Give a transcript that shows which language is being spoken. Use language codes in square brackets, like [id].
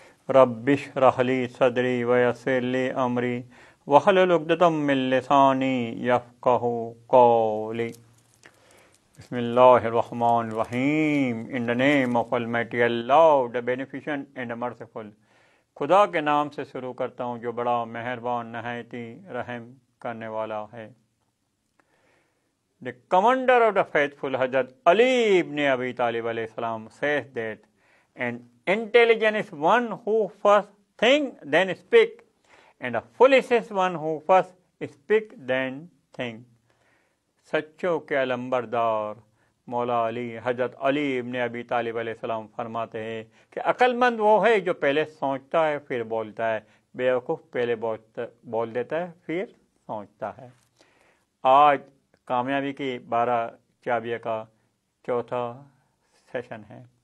[ar] رب اشرح لي صدري ويسر لي أمري وَحْلُلْ عُقْدَةً مِّن لِّسَانِي يَفْقَهُوا قَوْلِي بسم اللہ الرحمن الرحیم [en] In the name of Almighty Allah, the beneficent and the merciful. [ur] خدا کے نام سے شروع کرتا ہوں جو بڑا مہربان نہایت رحم کرنے والا ہے. [en] The commander of the faithful Hazrat Ali ibn Abi Talib alayhi salam says that an intelligent is one who first think then speak, and a foolish is one who first speak then think. [ur] سچوں کے علمبردار مولا علی حضرت علی ابن ابی طالب علیہ السلام فرماتے ہیں کہ عقل مند وہ ہے جو پہلے سوچتا ہے پھر بولتا ہے، بیوقوف پہلے بول دیتا ہے پھر سوچتا ہے. آج کامیابی کی 12 چابیوں کا چوتھا سیشن ہے.